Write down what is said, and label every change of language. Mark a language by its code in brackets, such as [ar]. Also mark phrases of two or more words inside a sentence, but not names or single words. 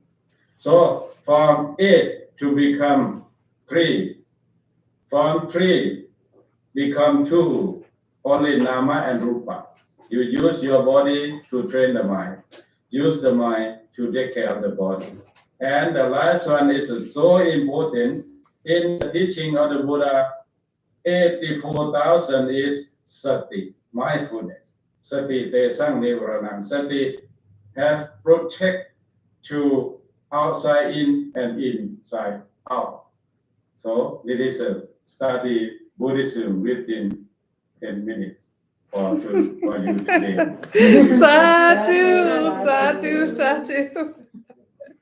[en] So from 8 to become 3, from 3 become 2, only nama and rupa. You use your body to train the mind, use the mind to take care of the body. And the last one is so important. In the teaching of the Buddha, 84,000 is sati, mindfulness. [pi] Sati te sang nivaranam. [en] Sati has protect to outside in and inside out. So it is a study Buddhism within 10 minutes for you today. [pi] Sadhu, sadhu, sadhu.